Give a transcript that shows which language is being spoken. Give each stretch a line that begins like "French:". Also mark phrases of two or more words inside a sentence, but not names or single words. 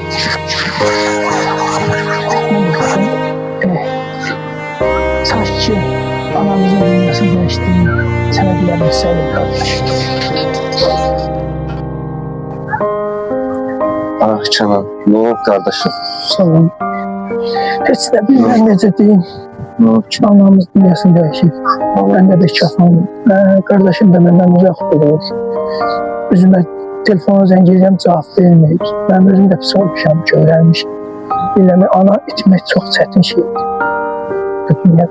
Turkish: Sanki anamızın dünyası geçtiğini sana bilebilseydim kardeş. Ah canım, ne oldu kardeşim?
Azerbaijani: Sağ olun. Hiç de bilmem necə deyim. Ki anamız dünyasını dəyişib. Mən də bekafam. Qardaşım da məndən uzaq durur. Üzümə telefona zəng edirəm, cavab vermir. Mən özüm də pis olmuşam, görəlmişim. Biləmi, ana itmək çox çətin şeydir. Bu dünyada.